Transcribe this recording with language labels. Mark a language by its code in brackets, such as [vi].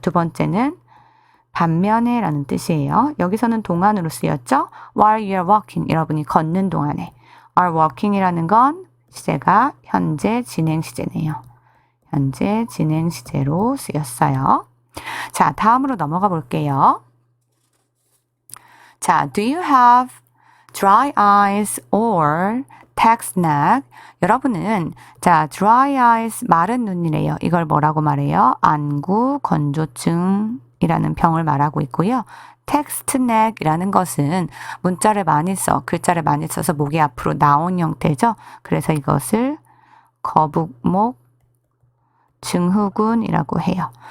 [ko] 두 번째는 반면에 라는 뜻이에요. 여기서는 동안으로 쓰였죠. [en] while you're walking, [ko] 여러분이 걷는 동안에. [en] are walking [ko] 이라는 건 시제가 현재 진행 시제네요. 현재 진행 시제로 쓰였어요. 자, 다음으로 넘어가 볼게요. [en] 자, do you have dry eyes or text neck? [ko] 여러분은 자, [en] dry eyes [ko] 마른 눈이래요. 이걸 뭐라고 말해요? 안구 건조증이라는 병을 말하고 있고요. [en] text neck [ko] 이라는 것은 문자를 많이 글자를 많이 써서 목이 앞으로 나온 형태죠. 그래서 이것을 거북목 증후군이라고 해요.